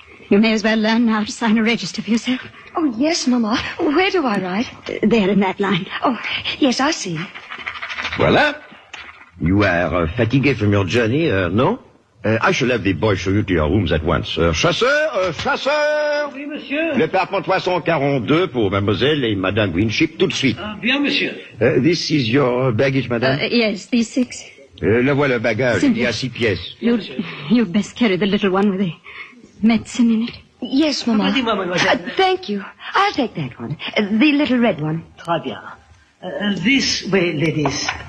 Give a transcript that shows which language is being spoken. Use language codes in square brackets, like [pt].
[en] You may as well learn now to sign a register for yourself. Oh, yes, mama. Where do I write? There in that line. Oh, yes, I see. [fr] Voilà. [en] You are fatigued from your journey, no? I shall have the boy show you to your rooms at once. [fr] Chasseur! Oui, monsieur. Le parpaing 342 pour mademoiselle et madame Winship, tout de suite. Bien, monsieur. [en] This is your baggage, madame? Yes, these six. [fr] La voilà, le bagage. Simple. Il y a six pièces. [en] You'd best carry the little one with the medicine in it. Yes, mama. Thank you. I'll take that one. The little red one. [fr] Très bien. [en] This way, ladies.